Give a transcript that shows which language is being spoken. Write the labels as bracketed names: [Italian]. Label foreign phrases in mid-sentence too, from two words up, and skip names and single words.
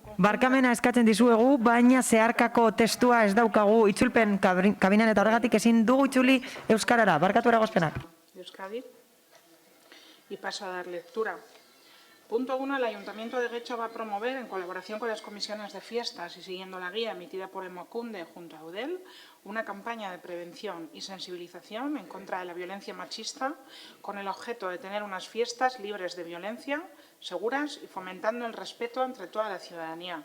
[Basque] Barkamena eskatzen dizuegu, baina zeharkako testua ez daukagu itzulpen kabinan eta horregatik ezin dugu itzuli euskarara. Barkatu eragozpenak. Euskadi. [Spanish] Y paso a dar lectura. Punto 1. El Ayuntamiento de Getxo va a promover, en colaboración con las comisiones de fiestas y siguiendo la guía emitida por Emakunde junto a Eudel, una campaña de prevención y sensibilización en contra de la violencia machista con el objeto de tener unas fiestas libres de violencia, seguras y fomentando el respeto entre toda la ciudadanía.